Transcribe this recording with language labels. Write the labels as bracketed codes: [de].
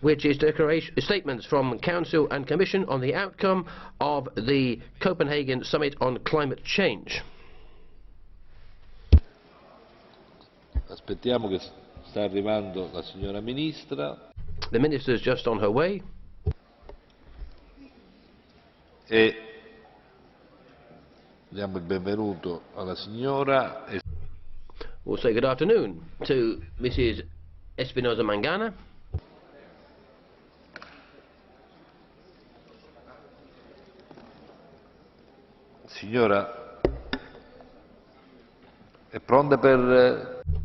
[en] which is statements from Council and Commission on the outcome of the Copenhagen Summit on Climate Change. [it] Aspettiamo che sta arrivando la signora Ministra. [en] The Minister is just on her way. [it] E diamo il benvenuto alla signora. [en] We'll say good afternoon to Mrs. Espinosa Mangana. [it] Signora, è pronta per...